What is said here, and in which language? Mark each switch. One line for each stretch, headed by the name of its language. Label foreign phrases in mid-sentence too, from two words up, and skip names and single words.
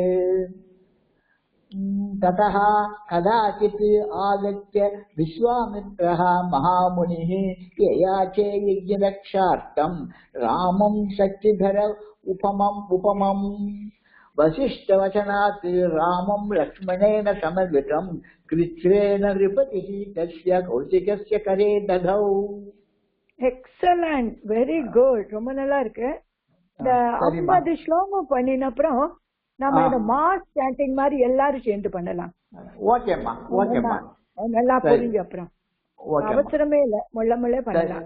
Sanskrit: ततः कदाचित् आगत्य विश्वामित्रः महामुनिः ययाचे यज्ञरक्षार्थं रामं शक्तिधर उपमम् वसिष्ठवचनात् रामं लक्ष्मणेन समन्वितं कृच्छ्रेण नृपतिः तस्य कौशिकस्य करे दधौ.
English: excellent, very good,
Tamil: ரொம்ப நல்லா இருக்கு. இந்த 50 ஸ்லோகம் பண்ணின அப்புறம் நம்ம இந்த
English: mass chanting
Tamil: மாதிரி எல்லாரும் சேர்ந்து பண்ணலாம். ஓகேம்மா, ஓகேம்மா, நல்லா புரிஞ்சு அப்புறம் அவசரமே இல்ல, முள்ள பண்ணலாம்.